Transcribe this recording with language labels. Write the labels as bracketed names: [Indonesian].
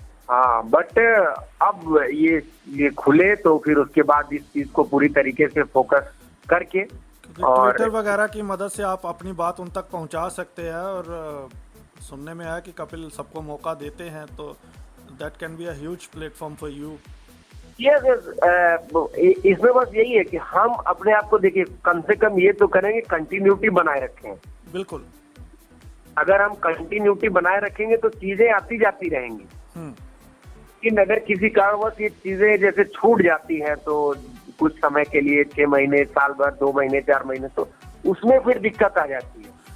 [Hindi] हाँ, बट अब ये खुले तो फिर उसके बाद इस चीज को पूरी तरीके से फोकस करके, और ट्विटर वगैरह की मदद से आप अपनी बात उन तक पहुंचा सकते हैं। और सुनने में आया कि कपिल सबको मौका देते हैं, तो [English] that can be a huge platform for you. [Hindi] Yes इसमें बस यही है कि हम अपने आप को देखिए, कम से कम ये तो करेंगे कंटिन्यूटी बनाए रखें। बिल्कुल। अगर हम कंटिन्यूटी बनाए रखेंगे तो चीजें आती जाती रहेंगी। लेकिन अगर किसी कारणवश ये चीजें जैसे छूट जाती हैं तो कुछ समय के लिए 6 महीने, साल भर, 2 महीने, 4 महीने, तो उसमें फिर दिक्कत आ जाती है।